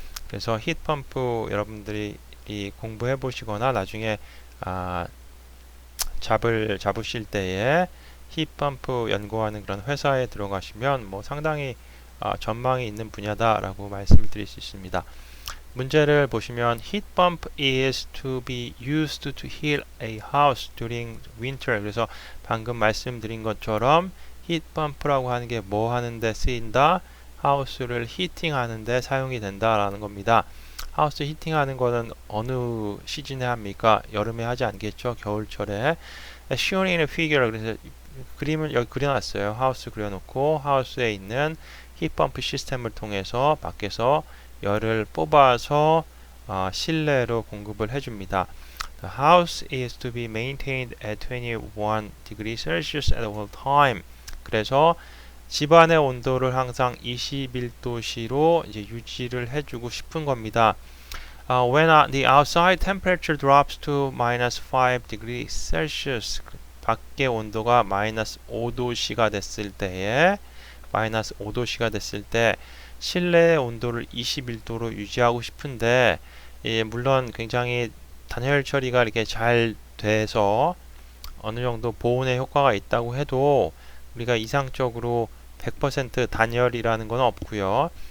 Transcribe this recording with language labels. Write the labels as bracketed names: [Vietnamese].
[Korean] 그래서 히트펌프 여러분들이 공부해 보시거나 나중에 잡으실 때에 히트펌프 연구하는 그런 회사에 들어가시면 뭐 상당히 전망이 있는 분야다 라고 말씀을 드릴 수 있습니다. 문제를 보시면 [English] heat pump is to be used to heat a house during winter. [Korean] 그래서 방금 말씀드린 것처럼 heat pump라고 하는 게 뭐 하는데 쓰인다? 하우스를 히팅하는데 사용이 된다라는 겁니다. 하우스 히팅하는 거는 어느 시즌에 합니까? 여름에 하지 않겠죠? 겨울철에. [English] As shown in a figure. [Korean] 그래서 그림을 여기 그려놨어요. 하우스 그려놓고 하우스에 있는 히트펌프 시스템을 통해서 밖에서 열을 뽑아서 실내로 공급을 해줍니다. [English] The house is to be maintained at 21 degrees Celsius at all time. [Korean] 그래서 집안의 온도를 항상 21도씨로 이제 유지를 해주고 싶은 겁니다. [English] When the outside temperature drops to minus 5 degrees Celsius, [Korean] 밖의 온도가 마이너스 5도씨가 됐을 때에 마이너스 5도씨가 됐을 때 실내의 온도를 21도로 유지하고 싶은데 물론 굉장히 단열 처리가 이렇게 잘 돼서 어느 정도 보온의 효과가 있다고 해도 우리가 이상적으로 100% 단열이라는 건 없고요.